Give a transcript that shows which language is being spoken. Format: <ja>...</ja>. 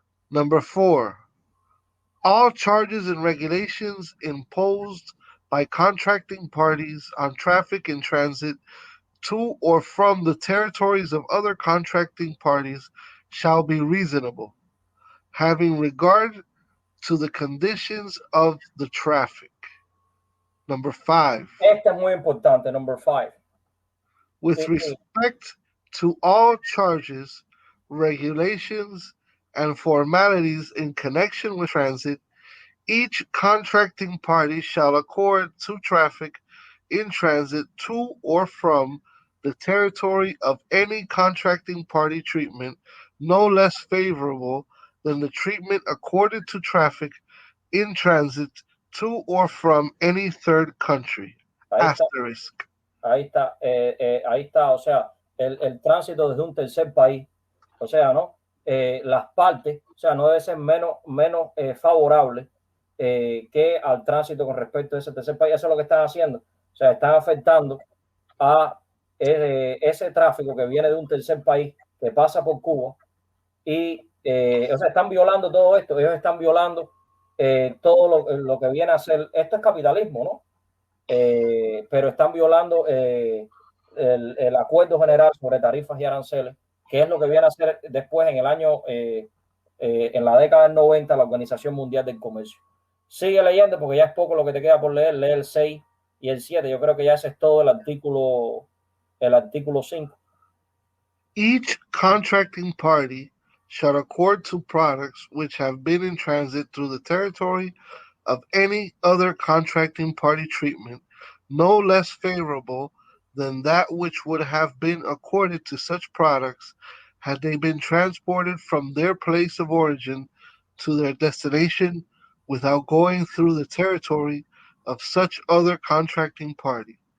<en>Number 4, all charges and regulations imposed by contracting parties on traffic in transit to or from the territories of other contracting parties shall be reasonable, having regard to the conditions of the traffic. Number 5.</en> <es>Esta es muy importante,</es> <en>number 5. With respect to all charges, regulations, and formalities in connection with transit, each contracting party shall accord to traffic in transit to or from the territory of any contracting party treatment no less favorable than the treatment accorded to traffic in transit to or from any third country. Asterisk.</en> <es>Ahí está, o sea, el tránsito desde un tercer país, o sea, ¿no? Las partes, o sea, no debe ser menos favorable que al tránsito con respecto a ese tercer país. Eso es lo que están haciendo, o sea, están afectando a ese tráfico que viene de un tercer país, que pasa por Cuba, y, o sea, están violando todo esto, ellos están violando todo lo que viene a ser, esto es capitalismo, ¿no? Pero están violando el acuerdo general sobre tarifas y aranceles, que es lo que viene a ser después en el año, en la década del 90, la Organización Mundial del Comercio. Sigue leyendo porque ya es poco lo que te queda por leer, lee el 6 y el 7, yo creo que ya ese es todo el artículo 5.</es> <en>Each contracting party shall accord to products which have been in transit through the territory of any other contracting party treatment no less favorable than that which would have been accorded to such products had they been transported from their place of origin to their destination without going through the territory of such other contracting party.</en>